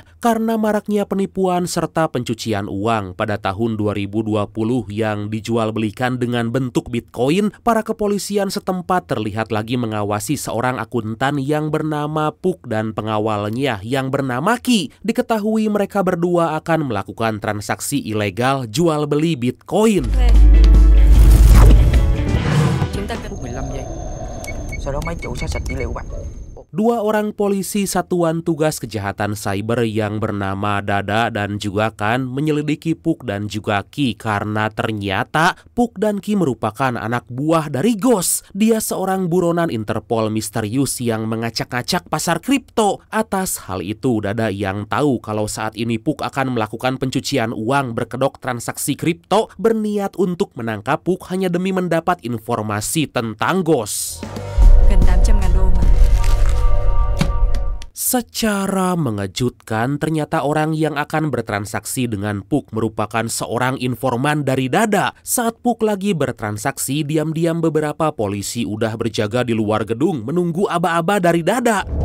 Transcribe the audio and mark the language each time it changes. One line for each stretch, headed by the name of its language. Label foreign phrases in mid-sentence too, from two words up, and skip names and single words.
Indonesian: Karena maraknya penipuan serta pencucian uang pada tahun 2020 yang dijual belikan dengan bentuk Bitcoin, para kepolisian setempat terlihat lagi mengawasi seorang akuntan yang bernama Puk dan pengawalnya yang bernama Ki. Diketahui mereka berdua akan melakukan transaksi ilegal jual beli Bitcoin.
Vietnamese: Phút 15 giây. Sau đó máy chủ sẽ sạch dữ liệu của bạn.
Indonesian: Dua orang polisi Satuan Tugas Kejahatan Cyber yang bernama Dada dan juga Kan menyelidiki Puk dan juga Ki karena ternyata Puk dan Ki merupakan anak buah dari Ghost. Dia seorang buronan Interpol misterius yang mengacak-acak pasar kripto. Atas hal itu, Dada yang tahu kalau saat ini Puk akan melakukan pencucian uang berkedok transaksi kripto berniat untuk menangkap Puk hanya demi mendapat informasi tentang Ghost.
Vietnamese: Gần 800.000 đô mà.
Indonesian: Secara mengejutkan, ternyata orang yang akan bertransaksi dengan Puk merupakan seorang informan dari Dada. Saat Puk lagi bertransaksi, diam-diam beberapa polisi udah berjaga di luar gedung menunggu aba-aba dari Dada.